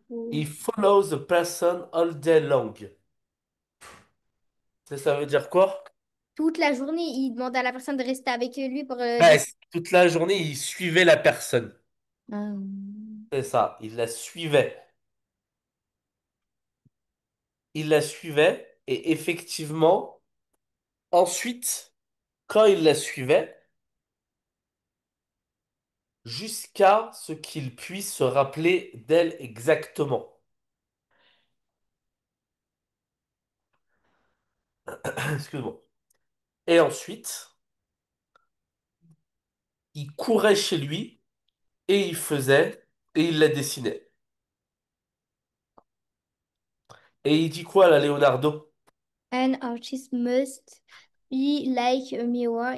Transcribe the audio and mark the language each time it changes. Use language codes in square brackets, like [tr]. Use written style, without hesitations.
[en] He follows the person all day long. [fr] Ça veut dire quoi? toute la journée, il demandait à la personne de rester avec lui pour Ouais, toute la journée, il suivait la personne. Ah. C'est ça, il la suivait. Il la suivait et effectivement, ensuite, quand il la suivait, jusqu'à ce qu'il puisse se rappeler d'elle exactement. Excuse-moi. Et ensuite, il courait chez lui et il faisait et il la dessinait. Et il dit quoi là, Leonardo? [en] An artist must be like a mirror.